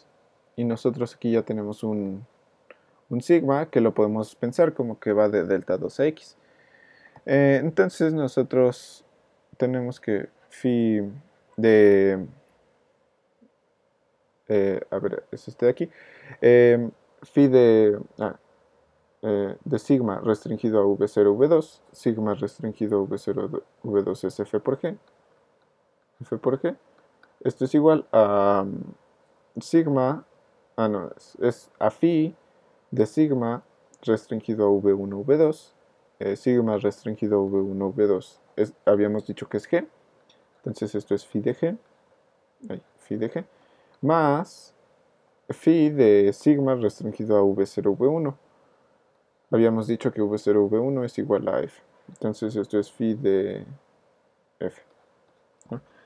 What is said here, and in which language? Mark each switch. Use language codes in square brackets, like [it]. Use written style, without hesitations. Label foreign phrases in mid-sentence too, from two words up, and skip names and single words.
[es] Y nosotros aquí ya tenemos un sigma que lo podemos pensar como que va de delta 2 a x. Entonces nosotros tenemos que phi de... a ver, es este de aquí. Phi de sigma restringido a v0, v2. Sigma restringido a v0, v2 es f por g. F por g. Esto es igual a sigma, no, es a phi de sigma restringido a v1, v2. Sigma restringido a v1, v2. Habíamos dicho que es g. Entonces esto es phi de g. Phi de g. Más phi de sigma restringido a v0, v1. Habíamos dicho que v0, v1 es igual a f. Entonces esto es phi de f, ¿no?